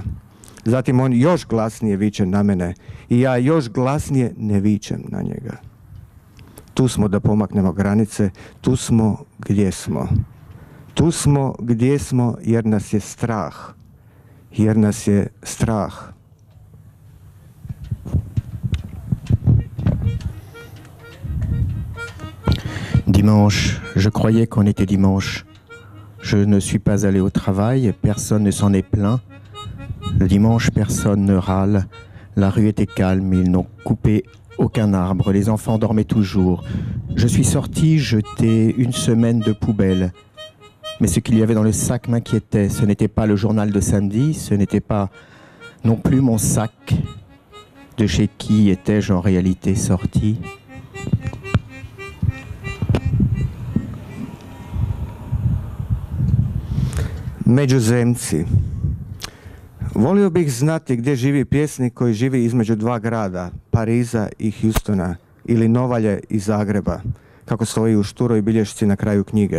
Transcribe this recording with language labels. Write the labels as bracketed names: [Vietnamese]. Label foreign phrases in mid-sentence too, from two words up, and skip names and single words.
[Croatian] Zatim on još glasnije viče na mene i ja još glasnije ne vičem na njega. Tu smo da pomaknemo granice, tu smo gdje smo. Tu smo gdje smo jer nas je strah. Jer nas je strah. [French] Dimanche, je croyais qu'on était dimanche. Je ne suis pas allé au travail, personne ne s'en est plaint. Le dimanche, personne ne râle. La rue était calme, ils n'ont coupé aucun arbre, les enfants dormaient toujours. Je suis sorti jeter une semaine de poubelle. Mais ce qu'il y avait dans le sac m'inquiétait. Ce n'était pas le journal de samedi, ce n'était pas non plus mon sac. De chez qui étais-je en réalité sorti ? [Croatian] Međuzemci. Volio bih znati gdje živi pjesnik koji živi između dva grada, Pariza i Houstona, ili Novalje i Zagreba, kako stoji u šturoj bilješci na kraju knjige.